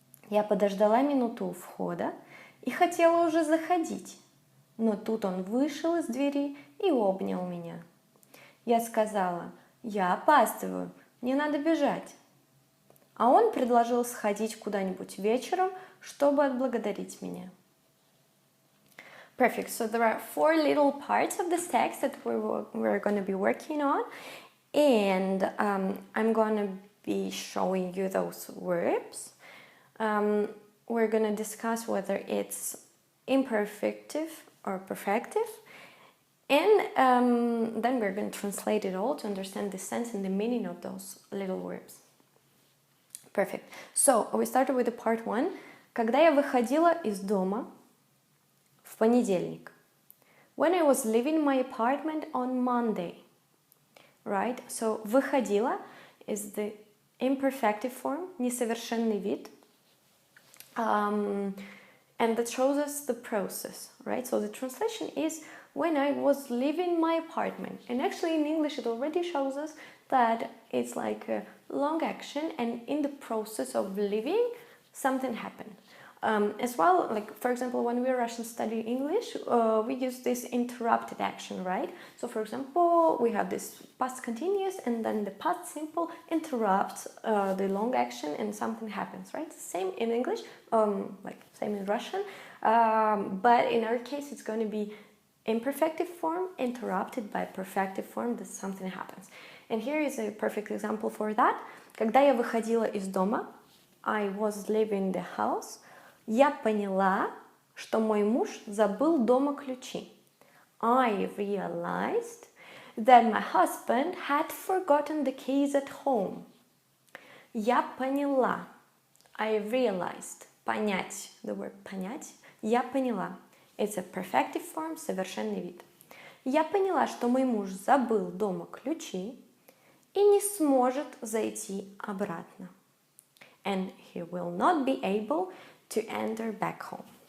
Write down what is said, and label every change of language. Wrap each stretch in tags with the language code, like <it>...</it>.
<ru>Я подождала минуту у входа и хотела уже заходить, но тут он вышел из двери и обнял меня. Я сказала: «Я опаздываю, мне надо бежать». А он предложил сходить куда-нибудь вечером, чтобы отблагодарить меня.</ru> <en>Perfect. So there are 4 little parts of this text that we're going to be working on, and I'm going to be showing you those verbs. We're going to discuss whether it's imperfective or perfective, and then we're going to translate it all to understand the sense and the meaning of those little verbs. Perfect. So we started with the part 1.</en> <ru>Когда я выходила из дома в понедельник.</ru> <en>When I was leaving my apartment on Monday. Right? So выходила is the imperfective form,</en> <ru>несовершенный вид.</ru> <en>And that shows us the process, right? So the translation is when I was leaving my apartment. And actually in English it already shows us that it's like a long action, and in the process of leaving something happened. As well, like for example, when we Russian study English, we use this interrupted action, right? So for example, we have this past continuous, and then the past simple interrupts the long action and something happens, right? Same in English, like same in Russian, but in our case it's going to be imperfective form interrupted by perfective form, that something happens. And here is a perfect example for that.</en> <ru>Когда я выходила из дома,</ru> <en>I was leaving the house,</en> <ru>я поняла, что мой муж забыл дома ключи.</ru> <en>I realized that my husband had forgotten the keys at home.</en> <ru>Я поняла.</ru> <en>I realized.</en> <ru>Понять.</ru> <en>The word понять.</en> <ru>Я поняла.</ru> <en>It's a perfective form,</en> <ru>совершенный вид. Я поняла, что мой муж забыл дома ключи и не сможет зайти обратно.</ru> <en>And he will not be able to enter back home.</en>